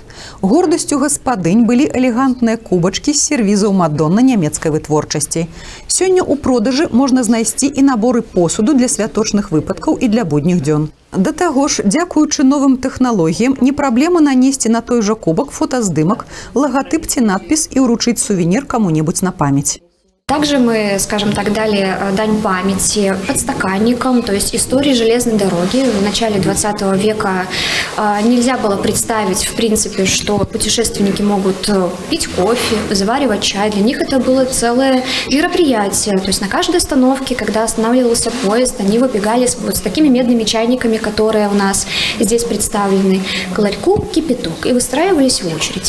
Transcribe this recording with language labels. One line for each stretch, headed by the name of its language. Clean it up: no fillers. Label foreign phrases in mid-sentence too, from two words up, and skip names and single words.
Belarusian: Гордасцю гаспадынь былі элегантныя кубачкі з сервізаў Мадонна нямецкай вытворчасці. Сёння ў продажы можна знайсці і наборы посуду для святочных выпадкаў і для будніх дзён. Да таго ж, дзякуючы новым тэхналогіям, не праблема нанесці на той жа кубак фотаздымак, лагатып ці надпіс і ўручыць сувенір каму-небудзь на памяць.
Russian: Также мы, скажем так, дали дань памяти подстаканникам, то есть истории железной дороги. В начале 20 века нельзя было представить, в принципе, что путешественники могут пить кофе, заваривать чай. Для них это было целое мероприятие. То есть на каждой остановке, когда останавливался поезд, они выбегали вот с такими медными чайниками, которые у нас здесь представлены, к ларьку кипяток, и выстраивались в очередь.